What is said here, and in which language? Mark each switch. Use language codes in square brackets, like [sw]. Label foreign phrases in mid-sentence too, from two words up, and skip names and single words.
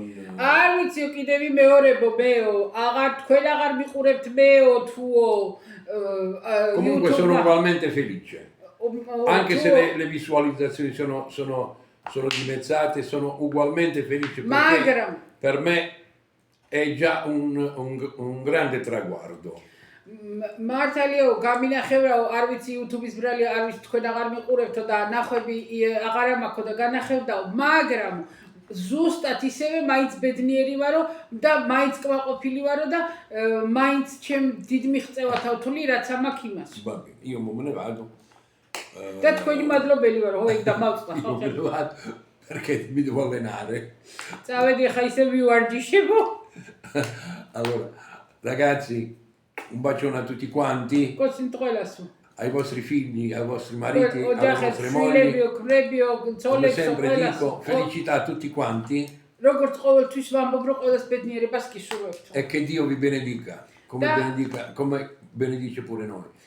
[it] Comunque sono ugualmente felice. Anche se le visualizzazioni sono dimezzate, sono ugualmente felice perché per me è già un grande traguardo. [ka] მართალიო გამინახევრაო არ ვიცი YouTube-ის ბრალი არ ვიცი თქვენ აღარ მიყურებთო და ნახვები აღარ მაქვს და განახევდაო მაგრამ ზუსტად ისევე მაინც ბედნიერი ვარო და მაინც კმაყოფილი ვარო და მაინც ჩემ დიდ მიღწევათა ვთვლი რაც ამაქვს იმას. [it] Io me ne vado. [ka] და თქვენი მადლობელი ვარო, ხო ეგ დამავწყდა ხო? [it] Perché mi devo allenare. [ka] წავედი ხა ისე ვივარჯიშებო. [it] Allora, ragazzi, un bacione a tutti quanti, ai vostri figli, ai vostri mariti, alle vostre mogli. Come sempre dico, felicità a tutti quanti e che Dio vi benedica, come benedice pure noi.